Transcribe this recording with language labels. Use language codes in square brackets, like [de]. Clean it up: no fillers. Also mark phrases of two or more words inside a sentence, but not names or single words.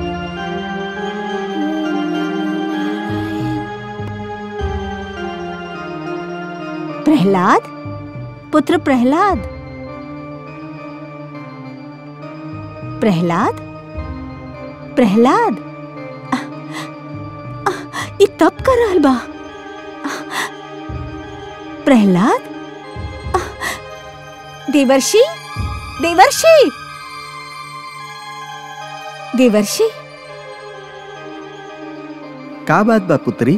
[bho] ओम नमो नारायण। प्रहलाद, पुत्र प्रहलाद, प्रहलाद, प्रहलाद, ये तब कर रहल बा। प्रहलाद, देवर्षि, देवर्षि, देवर्षि, का बात बा पुत्री?